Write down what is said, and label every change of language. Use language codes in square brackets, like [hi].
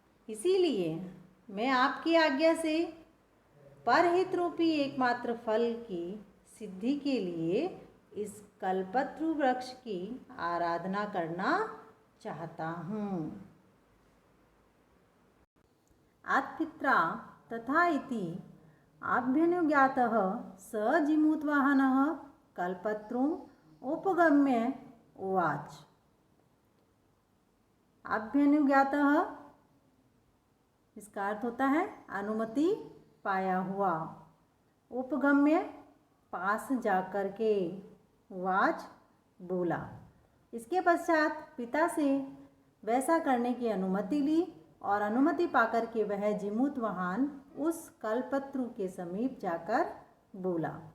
[hi] इसीलिए मैं आपकी आज्ञा से परहित रूपी एकमात्र फल की सिद्धि के लिए इस कल्पतरु वृक्ष की आराधना करना चाहता हूँ। [sa] अत्पित्रा तथा इति आभ्यनुज्ञातः स जिमूतवाहनः कल्पतरुम् उपगम्य उवाच। [hi] आभ्यनुज्ञातः इसका अर्थ होता है अनुमति पाया हुआ, उपगम्य पास जाकर के, उवाच बोला। इसके पश्चात पिता से वैसा करने की अनुमति ली और अनुमति पाकर के वह जिमूतवाहन उस कल्पतरु के समीप जाकर बोला,